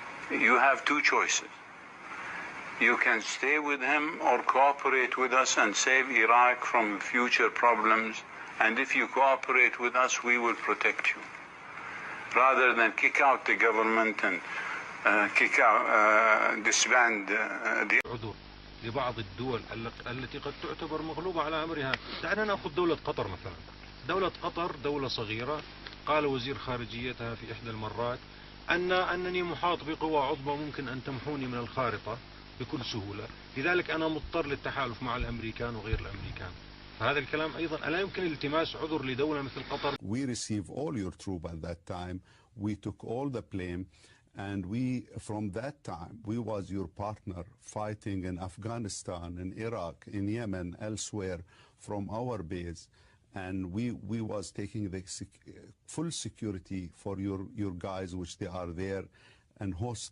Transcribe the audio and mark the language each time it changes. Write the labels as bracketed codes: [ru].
[en] You have two choices. You can stay with him or cooperate with us and save Iraq from future problems. And if you cooperate with us, we will protect you. Rather than kick out the government and disband the... [ar] لبعض الدول التي قد تعتبر مغلوبة على أمرها. دعنا نأخذ دولة قطر مثلا. دولة قطر دولة صغيرة، قال وزير خارجيتها في إحدى المرات أنني محاط بقوى عظمى ممكن أن تمحوني من الخارطة بكل سهولة، لذلك أنا مضطر للتحالف مع الأمريكان وغير الأمريكان. فهذا الكلام أيضا ألا يمكن التماس عذر لدولة مثل قطر. [en] We received all your troops at that time. We took all the blame. And from that time, we was your partner fighting in Afghanistan, in Iraq, in Yemen, elsewhere from our base. And we was taking the full security for your guys, which they are there and host.